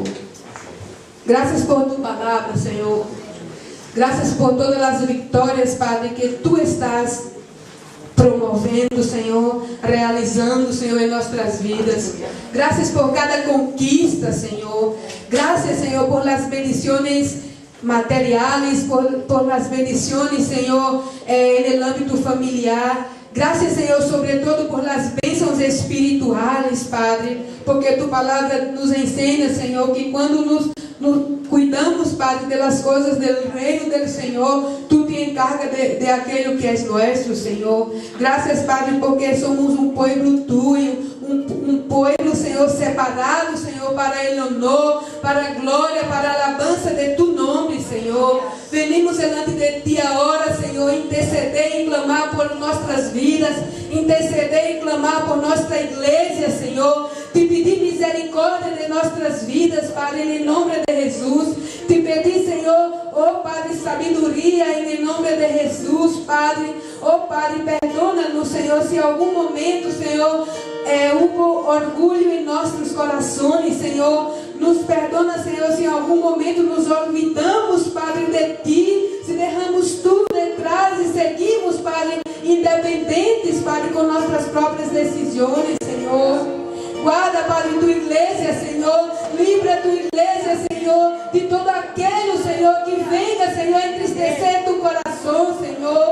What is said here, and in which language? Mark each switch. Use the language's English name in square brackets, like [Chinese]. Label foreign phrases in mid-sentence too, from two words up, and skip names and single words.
[Portuguese] Graças por Tu palavra, Senhor. Graças por todas as vitórias, Padre, que Tu estás promovendo, Senhor, realizando, Senhor, em nossas vidas. Graças por cada conquista, Senhor. Graças, Senhor, [Spanish] por las bendiciones materiales, por las bendiciones, Senhor, en el ámbito familiar. [Portuguese] Graças, Senhor, sobretudo [Spanish] por las [Portuguese] bênçãos espirituais, Padre, porque Tu palavra nos ensina, Senhor, que quando nos cuidamos, Padre, das coisas do reino do Senhor, Tu [Spanish] te encargas de [Portuguese] aquilo que é nosso, Senhor. Graças, Padre, porque somos um povo Tuyo, um povo, Senhor, separado, Senhor, [Spanish] para el honor, [Portuguese] para a glória, para a alabança de Tu nome, Senhor. [Spanish] Venimos delante de Ti [Portuguese] agora, Senhor, interceder e clamar por nossas vidas, interceder e clamar por nossa igreja, Senhor. Te pedir misericórdia de nossas vidas, Padre, em nome de Jesus. Te pedir, Senhor, oh Padre, sabedoria, em nome de Jesus, Padre. Oh Padre, perdona-nos, Senhor, se em algum momento, Senhor, houve orgulho em nossos corações, Senhor. Nos perdona, Senhor, se em algum momento nos olvidamos, Padre, de Ti, se derramos tudo detrás e seguimos, Padre, independentes, Padre, com nossas próprias decisões, Senhor. Guarda, Padre, Tua igreja, Senhor. Livra Tua igreja, Senhor, de todo aquele, Senhor, que venha, Senhor, entristecer Tu coração, Senhor.